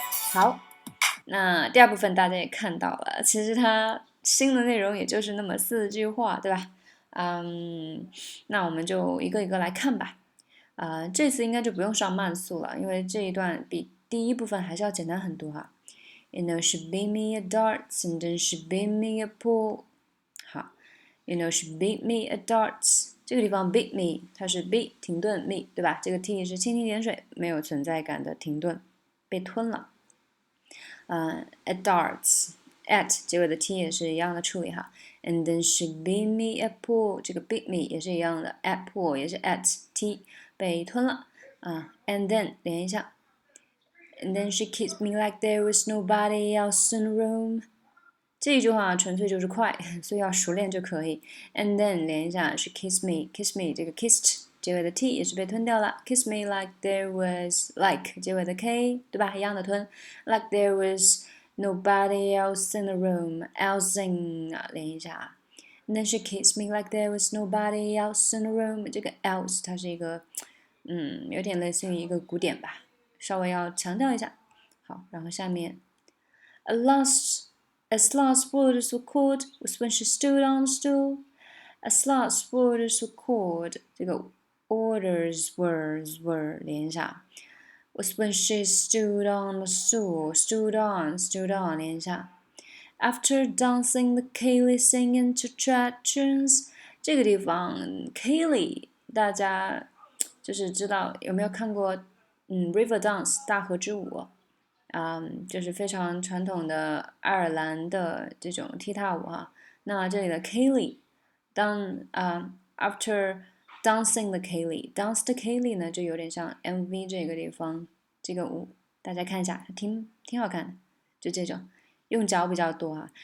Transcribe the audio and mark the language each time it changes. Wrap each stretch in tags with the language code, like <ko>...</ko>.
<zh>好，那第二部分大家也看到了，其实它新的内容也就是那么4句话，对吧？那我们就一个一个来看吧。这次应该就不用上慢速了，因为这一段比第一部分还是要简单很多哈。</zh> <en>You know she beat me at darts, and then she beat me at pool.</en> <zh>好</zh> <en>，You know she beat me at darts.</en> <zh>这个地方 beat me 它是 beat 停顿 me 对吧？这个 t 是蜻蜓点水，没有存在感的停顿，被吞了。 at darts at 结尾的 t 也是一样的处理哈。</zh> <en>And then she beat me at pool， 这个 beat me 也是一样的 at pool 也是 at t 被吞了and then 连一下。 And then she kissed me like there was nobody else in the room。</en> <zh>这一句话纯粹就是快，所以要熟练就可以。</zh> <en>And then</en> <zh>连一下 ，</zh> <en>she kissed me，</en> <zh>kiss me 这个 kissed 结尾的 t 也是被吞掉了。</zh> <en>Kiss me like there was</en> <zh>like 结尾的 k 对吧？一样的吞。</zh> <en>Like there was nobody else in the room，else in</en> <zh>连一下。</zh> <en>And then she kissed me like there was nobody else in the room。</en> <zh>这个 else 它是一个有点类似于一个鼓点吧，稍微要强调一下。好，然后下面</zh> <en>As last words were called was when she stood on the stool. As last words were called，</en> <zh>这个 orders were 连一下。</zh> <en>Was when she stood on the stool. Stood on</en> <zh>连一下。</zh> <en>After dancing the Kaylee singing to trad tunes，</en> <zh>这个地方 Kaylee 大家就是知道有没有看过River Dance 大河之舞？就是非常传统的爱尔兰的这种踢踏舞哈。那这里的 Kaylee， after dancing the Kaylee，dance the Kaylee 呢就有点像 MV 这个地方这个舞，大家看一下，挺好看的，就这种用脚比较多哈。</zh>